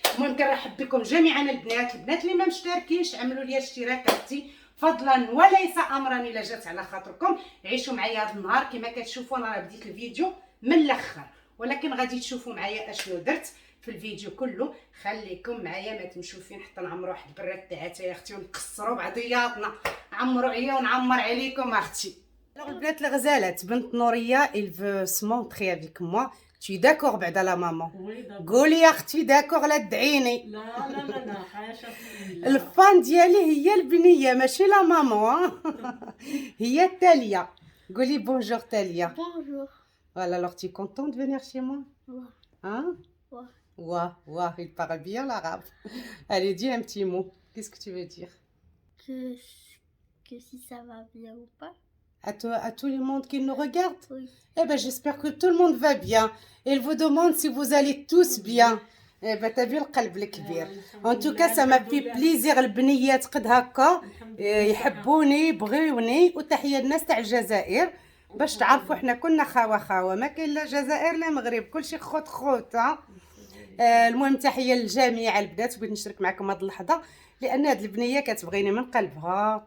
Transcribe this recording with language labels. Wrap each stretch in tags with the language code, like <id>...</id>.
<ar>المهم كنرحب بكم جميعا البنات اللي ما مشتركينش عملوا لي اشتراك اختي فضلا وليس امرا الا جات على خاطركم. عيشوا معايا هذا النهار. كما كتشوفوا انا راه بديت الفيديو من الاخر، ولكن غادي تشوفوا معايا اشنو درت في الفيديو كله. خليكم معايا ما تمشوا فين حتى نعمروا واحد البراد تاع اتاي اختي ونكسروا بعضياتنا. عمروا عليا ونعمر عليكم اختي.</ar> <fr>Alors</fr> <ar>البنات الغزالات، بنت نوريه</ar> <fr>il veut se montrer avec moi. Tu es d'accord</fr> <ar>بعدا لا ماما؟ قولي يا اختي داكوغ لا تدعيني. لا حاشا الفان ديالي هي البنيه ماشي لا ماما. هي تاليا. قولي بونجور تاليا.</ar> <fr>Bonjour. Voilà, alors tu es contente de venir chez moi? Ouais. Hein? Ouais. Ouais, ouais, il parle bien l'arabe. Allez, dis un petit mot. Qu'est-ce que tu veux dire? Que si ça va bien ou pas. À tout le monde qui nous regarde? Oui. Eh ben, j'espère que tout le monde va bien. Il vous demande si vous allez tous bien. Eh ben, t'as vu</fr> <ar>القلب الكبير.</ar> <fr>En tout cas, ça m'a fait plaisir.</fr> <ar>البنيات قد هكا يحبوني يبغيوني. وتحية الناس تاع الجزائر، باش تعرفوا احنا كنا خاوه ما كاين لا جزائر لا مغرب، كلشي خوت ها. المهم تحيه للجميع البنات. بغيت نشارك معكم هذه اللحظه لان هذه البنيه كتبغيني من قلبها.</ar>